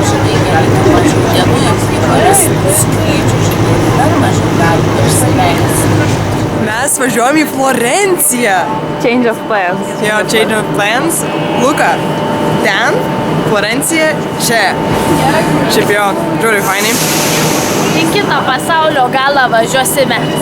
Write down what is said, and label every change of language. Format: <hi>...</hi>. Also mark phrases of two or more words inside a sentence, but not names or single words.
<lt>žinai, gali tų mažiau dienų, jiems kiparis skaičių, žinai, dar mažiau gali išsileisti. Mes važiuojam į Florenciją.</lt> <en>Change of plans. Jo, change of plans.</en> <lt>Luka, ten, Florencija, čia. Šiaip jo, žiūri, fainai. Į kitą pasaulio galą važiuosime.</lt>